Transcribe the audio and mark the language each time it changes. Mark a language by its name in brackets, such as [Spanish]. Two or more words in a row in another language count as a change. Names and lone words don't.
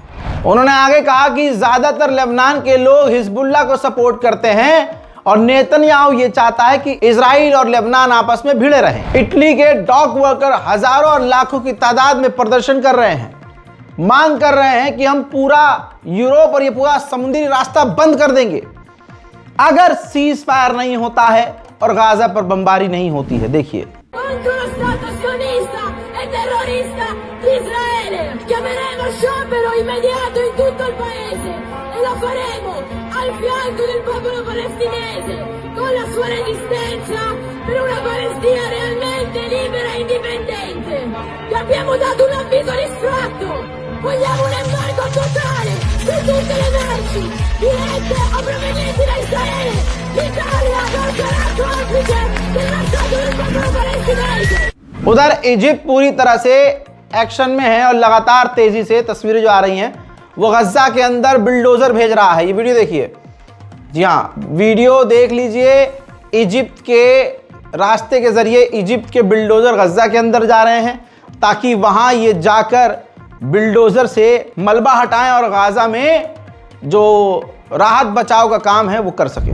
[Hindi] उन्होंने आगे कहा कि ज्यादातर लेबनान के लोग हिजबुल्लाह को सपोर्ट करते हैं और नेतन्याहू ये चाहता है कि इजराइल और लेबनान आपस में भिड़े रहें। इटली के डॉक वर्कर हजारों और लाखों की तादाद में प्रदर्शन कर रहे हैं, मांग कर रहे हैं कि हम पूरा यूरोप और ये पूरा समुद्री रास्ता बंद कर देंगे अगर सीज फायर नहीं होता है और गाजा पर बमबारी नहीं होती है। देखिए, [Italian] contro lo Stato sionista e terrorista di Israele. Chiameremo sciopero immediato in tutto il paese e lo faremo al fianco del popolo palestinese con la sua resistenza per una Palestina realmente libera e indipendente. Vi abbiamo dato un avviso di sfratto. Vogliamo un embargo totale su tutte le merci dirette o provenienti da Israele. L'Italia non sarà complice del massacro del popolo palestinese. [Hindi] उधर इजिप्ट पूरी तरह से एक्शन में है और लगातार तेजी से तस्वीरें जो आ रही हैं वो गज्जा के अंदर बिल्डोजर भेज रहा है। ये वीडियो देखिए, जी हाँ, वीडियो देख लीजिए। इजिप्ट के रास्ते के जरिए इजिप्ट के बिल्डोजर गज्जा के अंदर जा रहे हैं ताकि वहां ये जाकर बिल्डोजर से मलबा हटाएं और गाजा में जो राहत बचाव का काम है वो कर सके।